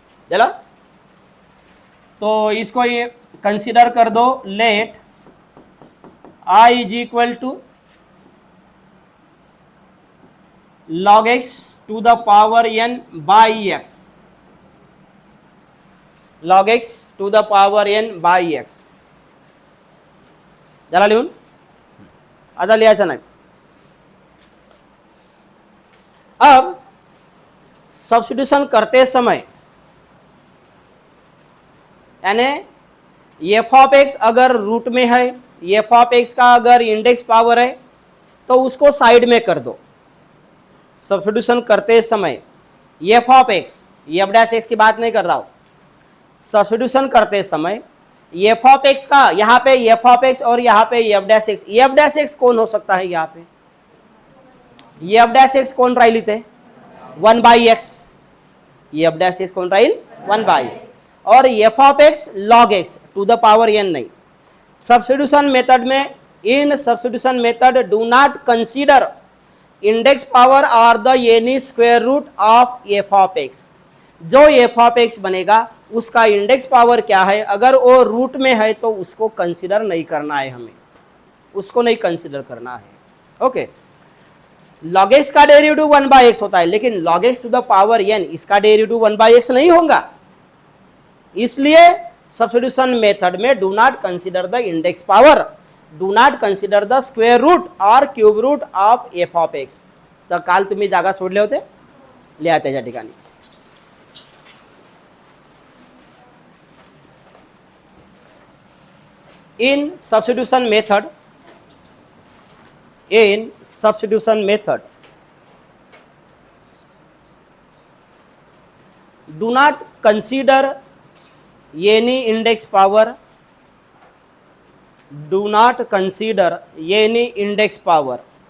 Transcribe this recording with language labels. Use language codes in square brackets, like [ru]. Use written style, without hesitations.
[hi] चलो, तो इसको ये कंसीडर कर दो, [en] let i is equal to log x to the power n by x, [hi] log x to the power n by x. [mr] जरा लिहून आता लिहायचं नाही। [hi] अब सब्स्टिट्यूशन करते समय यानी एफ ऑफ एक्स अगर रूट में है, एफ ऑफ एक्स का अगर इंडेक्स पावर है तो उसको साइड में कर दो। सब्स्टिट्यूशन करते समय F of x, F dash x की बात नहीं कर रहा हूं, सब्स्टिट्यूशन करते समय एफ ऑफ एक्स का यहाँ पे एफ ऑफ एक्स और यहाँ पे F dash x, F dash x कौन हो सकता है? यहाँ पे एफ डैश एक्स कौन राहिली थे? 1/x, एफ डैश एक्स कौन राहील? 1/x, और F of x log x to the power n नहीं। [en] Substitution method में, in substitution method do not consider index power और the any square root of f of x. [hi] जो F of x बनेगा उसका index power क्या है, अगर वो रूट में है तो उसको कंसीडर नहीं करना है, हमें उसको नहीं कंसीडर करना है। ओके, log x का डेरिवेटिव 1/x होता है, लेकिन log x to the power n इसका डेरिवेटिव 1/x नहीं होगा, इसलिए सब्स्टिट्यूशन मेथड में [en] do not consider the index power, do not consider the square root [hi] और cube root of F of x. [mr] तर काल तुम्ही जागा सोडले होते, लिहा त्याच्या ठिकाणी। [en] in substitution method, in substitution method do not consider any index power, do not consider any index power